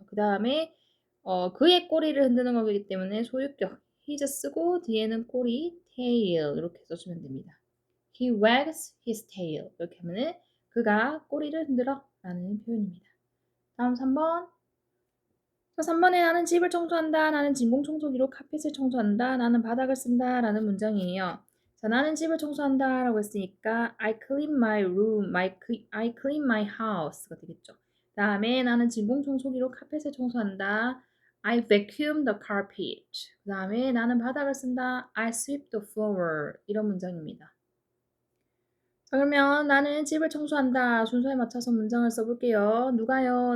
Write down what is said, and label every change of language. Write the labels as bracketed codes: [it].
[ko] 그 다음에 그의 꼬리를 흔드는 거기 때문에 소유격 his 쓰고 뒤에는 꼬리 tail 이렇게 써주면 됩니다. [en] He wags his tail [ko] 이렇게 하면은 그가 꼬리를 흔들어 라는 표현입니다. 다음 3번 3번에 나는 집을 청소한다. 나는 진공청소기로 카펫을 청소한다. 나는 바닥을 쓴다. 라는 문장이에요. 자, 나는 집을 청소한다. 라고 했으니까 [en] I clean my room, I clean my house가 되겠죠. [ko] 다음에 나는 진공청소기로 카펫을 청소한다. [en] I vacuum the carpet. [ko] 그 다음에 나는 바닥을 쓴다. [en] I sweep the floor. [ko] 이런 문장입니다. 자, 그러면 나는 집을 청소한다. 순서에 맞춰서 문장을 써볼게요. 누가요?